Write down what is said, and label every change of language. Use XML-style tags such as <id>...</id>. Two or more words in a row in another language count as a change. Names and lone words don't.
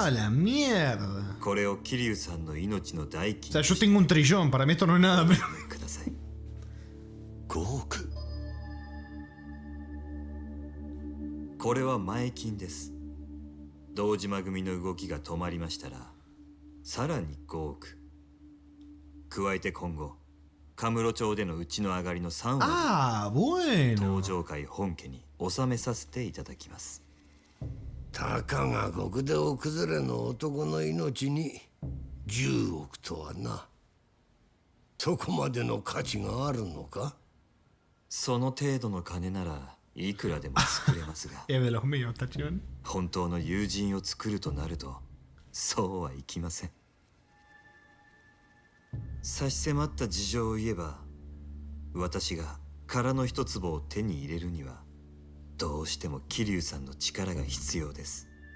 <es>¡Ah, la mierda!</es> <ja>これを桐生さんの命の代</ja> <es>O</es> <ja>金</ja> <es>sea, yo tengo un trillón, para mí esto no es nada, pero...</es> <ja>ください。 5億。これは前金です。堂島組の動きが止まりましたら、さらに5億。加えて今後、カムロ町でのうちの上がりの3割、</ja> <es>¡Ah, bueno!</es> <ja>登場会本家に納めさせていただきます。たかが極道崩れの男の命に10億とはな。そこまでの価値があるのか？その程度の金ならいくらでも作れますが</ja> <es>Es de los míos, Tachibana.</es> <ja>本当の友人を作るとなるとそうはいきません。差し迫った事情を言えば、私が殻の一粒を手に入れるにはどうしても桐生さんの力が必要です。</ja>